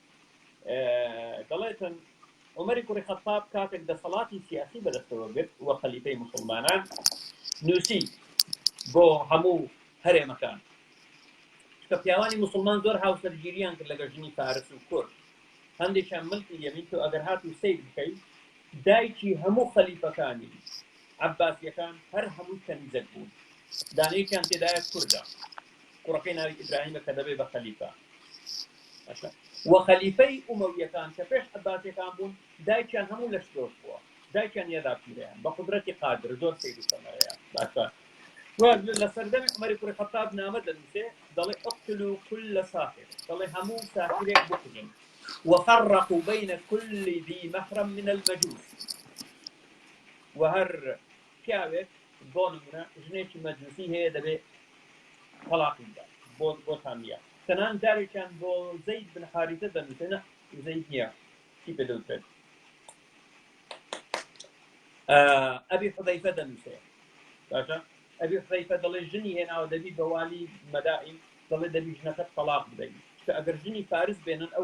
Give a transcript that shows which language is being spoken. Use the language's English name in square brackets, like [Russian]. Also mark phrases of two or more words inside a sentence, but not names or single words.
[Central Kurdish] دەڵێتن عمەری کوڕی خەتاب کاتێک دەسەڵاتی سیاسی بەدەستەوە گرت وە خەلیفەی موسڵمانان نووسی بۆ هەموو هەرێمەکان کە پیاوانی موسڵمان زۆر هاوسەرگیریان کرد لەگەڵ ژنی فارس و کورد هەندێکیان ملکی یەمین تۆ ئەگەر هات و سیر بکەیت دایکی هەموو خەلیفەکانی عەباسیەکان هەر هەموو کەنیزەک بوون دانەیەکیان تێدایە کوردە کوڕەکەی ناوی ئیبراهیمە کە دەبێ بە خەلیفە وخەلیفەی ئومەویەکان کە پێش عەباسیەکان بوون دایکیان هەموو لە شتۆش بووە دایکیان یەدا پیرەیان بە قودرەتی قادر زۆر سەیر و سەمەرەیە باشە لە سەردەمی عومەری کوڕی خەتاب نامە دەنووسێ دەڵێ [Arabic] اقتلوا كل ساحر [Central Kurdish] دەڵێ هەموو ساحرێک بکوژن [Arabic] وفرقوا بين كل ذي محرم من المجوس [Central Kurdish] وهەر پیاوێک بۆ نمونە ژنێکی مەجووسی هەیە دەبێ تەلاقی بدات بۆ تامیە تەنان دارێکیان بۆ زەید بن حارثە دەنووسێنە زەید نییە چی پێ دەوترێت ئەبی حوذەیفە دەنووسێ باشە ئەبی حوذەیفە دەڵێ ژنی هێناوە دەبی بە والی مەدائین دەڵێ دەبی ژنەکەت تەلاق بدەیت کە ئەگەر ژنی فارس بێنن ئەو